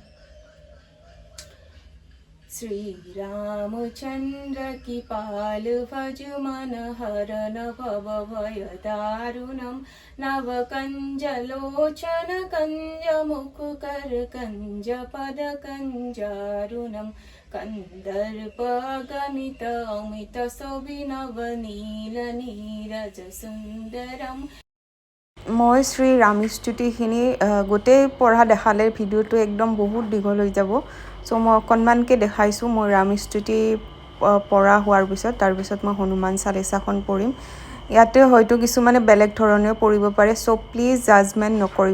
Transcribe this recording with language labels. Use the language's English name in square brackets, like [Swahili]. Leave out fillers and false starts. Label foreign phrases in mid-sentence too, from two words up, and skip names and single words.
[Sanskrit] श्री रामचंद्र की पाल भज मन हरन भव भय दारुणम, नव कंज लोचन कंज मुख कर कंज पद कंजारुणम, कंदर्प गणित अमित शोभिनव नील नीरज सुंदरम। [Assamese] মই শ্ৰী ৰাম স্তুতিখিনি গোটেই পঢ়া দেখালে ভিডিঅ'টো একদম বহুত দীঘল হৈ যাব। চ' মই অকণমানকৈ দেখাইছোঁ মই ৰাম স্তুতি পঢ়া হোৱাৰ পিছত। তাৰপিছত মই হনুমান চালিচাখন পঢ়িম। ইয়াতে হয়তো কিছুমানে বেলেগ ধৰণেও পঢ়িব পাৰে, চ' [English] please judgement [Assamese] নকৰিব।